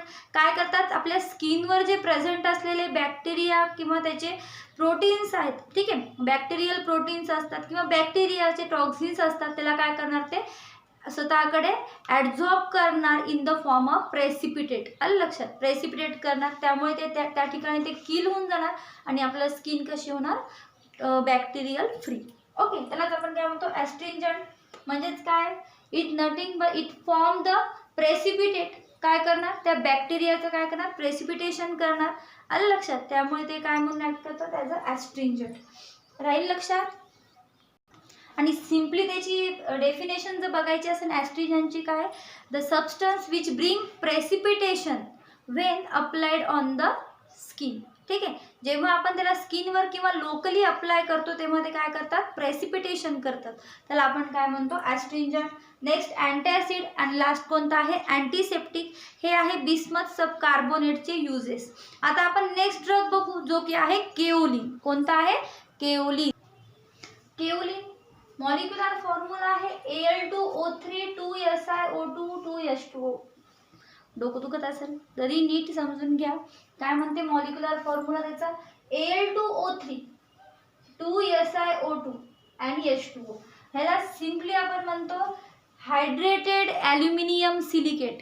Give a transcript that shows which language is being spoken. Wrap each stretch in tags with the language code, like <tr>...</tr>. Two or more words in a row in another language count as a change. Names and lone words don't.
<mr>काय करतात, आपल्या स्किनवर जे प्रेझेंट असलेले बॅक्टेरिया किंवा त्याचे प्रोटीन्स आहेत, ठीक आहे,</mr> <en>bacterial proteins</en> <mr>असतात किंवा बॅक्टेरियाचे टॉक्सिन्स असतात, त्याला काय करणार, ते स्वतःकडे ॲड्झॉर्ब करणार</mr> <en>in the form of precipitate.</en> <mr>आलं लक्षात, प्रेसिपिटेट करणार. त्यामुळे ते त्या ठिकाणी ते किल होऊन जाणार आणि आपलं स्किन कशी होणार,</mr> <en>bacterial free.</en> <mr>ओके, त्यालाच आपण काय म्हणतो, ॲस्ट्रिंजंट. म्हणजेच काय,</mr> <en>it nothing but it form the precipitate</en> <mr>काय करणार, त्या बॅक्टेरियाचं काय करणार, प्रेसिपिटेशन करणार. आलं लक्षात. त्यामुळे ते काय म्हणून ऍक्ट करतात,</mr> <en>as a astringent.</en> <mr>राहील लक्षात. आणि सिम्पली त्याची डेफिनेशन जर बघायची असेल ॲस्ट्रिजंटची, काय,</mr> <en>the substance which bring precipitation when applied on the skin.</en> <mr>ठीक आहे. जेव्हा आपण त्याला स्किनवर किंवा लोकली अप्लाय करतो तेव्हा ते काय करतात, प्रेसिपिटेशन करतात. त्याला आपण काय म्हणतो, ॲस्ट्रिंजंट.</mr> <en>next antacid.</en> <mr>आणि लास्ट कोणता आहे, अँटीसेप्टिक. हे आहे बिस्मथ सबकार्बोनेटचे युजेस. आता आपण</mr> <en>next drug</en> <mr>बघू, जो की आहे केओलिन. कोणता आहे, केओलिन. केओलिन</mr> <en>molecular formula</en> <mr>आहे Al2O3 2SiO2 2H2O. डोकं दुखत असेल तरी नीट समजून घ्या. काय म्हणते</mr> <en>molecular formula</en> <mr>त्याचा, Al2O3 2SiO2 आणि H2O. ह्याला सिम्पली आपण म्हणतो</mr> <en>hydrated aluminium silicate.</en>